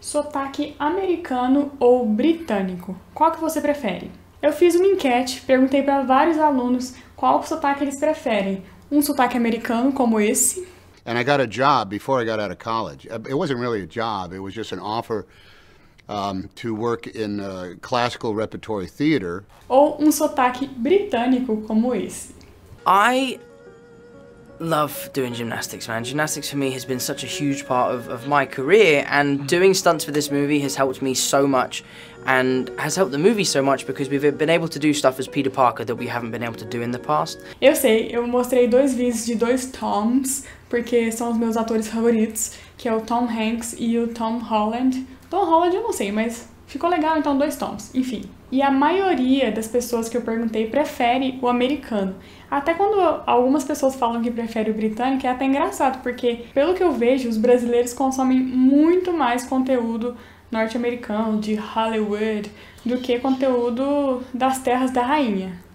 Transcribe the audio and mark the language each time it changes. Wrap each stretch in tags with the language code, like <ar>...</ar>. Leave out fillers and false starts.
<pt>Sotaque americano ou britânico? Qual que você prefere? Eu fiz uma enquete, perguntei para vários alunos qual sotaque eles preferem. Um sotaque americano, como esse.</pt> <en>And I got a job before I got out of college. It wasn't really a job, it was just an offer to work in classical repertory theater.</en> <pt>Ou um sotaque britânico, como esse.</pt> <en>I love doing gymnastics, man. Gymnastics for me has been such a huge part of my career, and doing stunts for this movie has helped me so much and has helped the movie so much because we've been able to do stuff as Peter Parker that we haven't been able to do in the past.</en> <pt>Eu sei, eu mostrei dois vídeos de dois Toms, porque são os meus atores favoritos, que é o Tom Hanks e o Tom Holland. Tom Holland eu não sei, mas ficou legal, então dois Toms, enfim. E a maioria das pessoas que eu perguntei prefere o americano. Até quando algumas pessoas falam que prefere o britânico, é até engraçado, porque pelo que eu vejo, os brasileiros consomem muito mais conteúdo norte-americano, de Hollywood, do que conteúdo das terras da rainha.</pt>